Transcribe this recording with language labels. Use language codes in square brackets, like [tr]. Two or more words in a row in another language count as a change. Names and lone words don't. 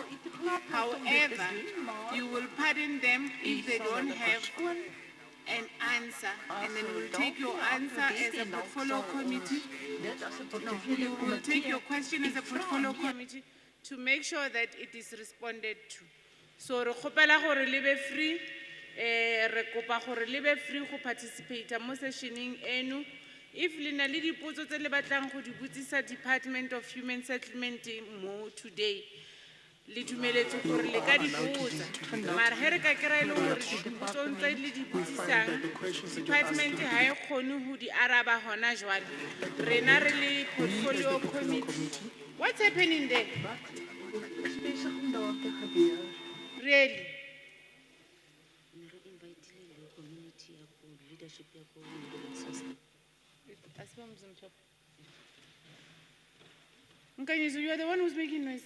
[en] However, you will pardon them if they don't have an answer, and then we'll take your answer as a portfolio committee. You will take your question as a portfolio committee to make sure that it is responded to. [tn] So re kgopela gore le be free, re kopa gore le be free go participate mo sessioning eno. If lena le dipotso tse le batlang go di botsisa Department of Human Settlement mo today, le dumeletse gore le ka di botsa. [st] Mara he re ka kry-a le gore dipotsong tse le di botsisang, department ha e kgone ho di araba hona jwale. [tn] Rena re le [en] portfolio committee. What's happening there? Really? Nkanyizo, you are the one who's making noise.